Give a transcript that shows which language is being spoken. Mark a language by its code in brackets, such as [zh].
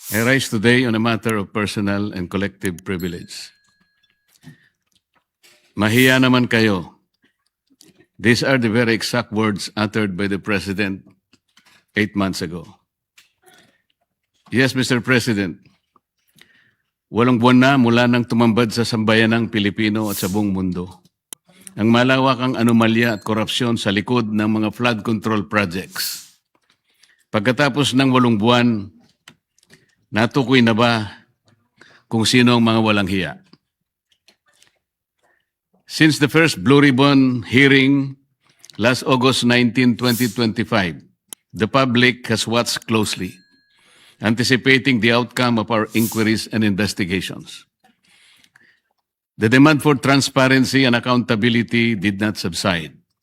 [en] I rise today on a matter of personal and collective privilege. [tl] Mahiya naman kayo. [en] These are the very exact words uttered by the President 8 months ago. Yes, Mr. [tl] President, walong buwan na mula nang tumambad sa sambayanang Pilipino at sa buong mundo ang malawakang anomalya at korupsyon sa likod ng mga flood control projects. Pagkatapos ng 8 buwan, natukoy na ba kung sino ang mga walang hiya? [en] Since the first Blue Ribbon hearing last August 19, 2025, the public has watched closely, anticipating the outcome of our inquiries and investigations. The demand for transparency and accountability did not subside.